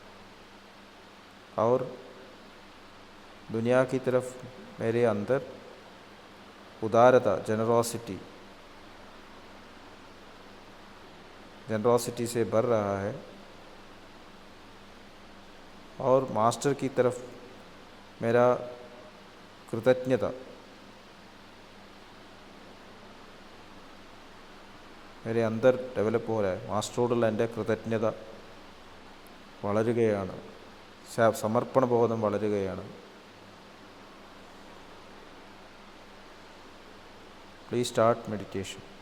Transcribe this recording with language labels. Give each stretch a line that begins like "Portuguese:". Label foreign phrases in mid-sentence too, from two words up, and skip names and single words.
Hindi: और दुनिया की तरफ मेरे अंदर उदारता, जनरॉसिटी से भर रहा है और मास्टर की तरफ मेरा कृतज्ञता, मेरे अंदर डेवलप हो रहा है.
Malayalam: മാസ്റ്ററോടുള്ള എൻ്റെ കൃതജ്ഞത വളരുകയാണ്, സമർപ്പണ ബോധം വളരുകയാണ്.
English: please start meditation.